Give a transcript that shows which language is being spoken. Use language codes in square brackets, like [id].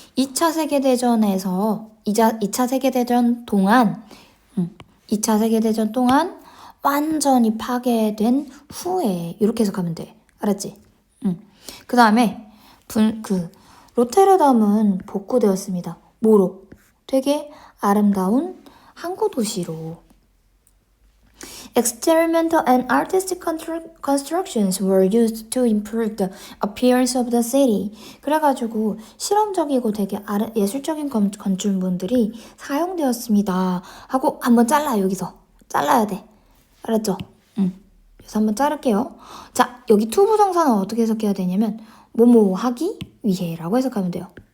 [ko] 2차 세계대전에서 2차 세계대전 동안 2차 세계대전 동안 완전히 파괴된 후에 이렇게 해석하면 돼. 알았지? 그 다음에 로테르담은 복구되었습니다. 뭐로? 되게 아름다운 항구 도시로. [en] Experimental and artistic constructions were used to improve the appearance of the city. [ko] 그래가지고 실험적이고 되게 예술적인 건축물들이 사용되었습니다. 하고 한번 잘라, 여기서. 잘라야 돼. 알았죠? 그래서 한번 자를게요. 자, 여기 to 부정사는 어떻게 해석해야 되냐면 뭐뭐 하기 위해라고 해석하면 돼요.